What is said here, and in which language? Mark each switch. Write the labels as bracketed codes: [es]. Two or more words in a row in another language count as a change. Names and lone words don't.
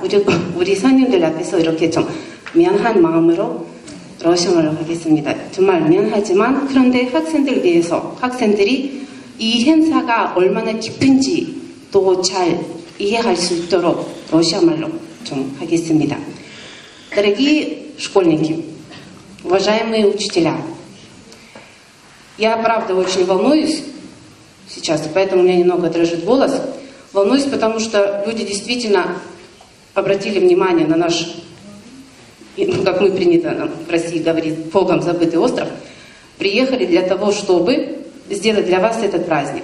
[ko] 우리 선생님들 앞에서 이렇게 좀 미안한 마음으로 러시아 말로 하겠습니다. 정말 미안하지만 그런데 학생들 위해서 학생들이 이 행사가 얼마나 깊은지 또 잘 이해할 수 있도록 러시아 말로 좀 하겠습니다. [ru] Дорогие школьники, уважаемые учителя, я, правда, очень волнуюсь сейчас, и поэтому у меня немного дрожит голос. Волнуюсь, потому что люди действительно обратили внимание на наш, как мы принято в России говорить, Богом забытый остров, приехали для того, чтобы сделать для вас этот праздник.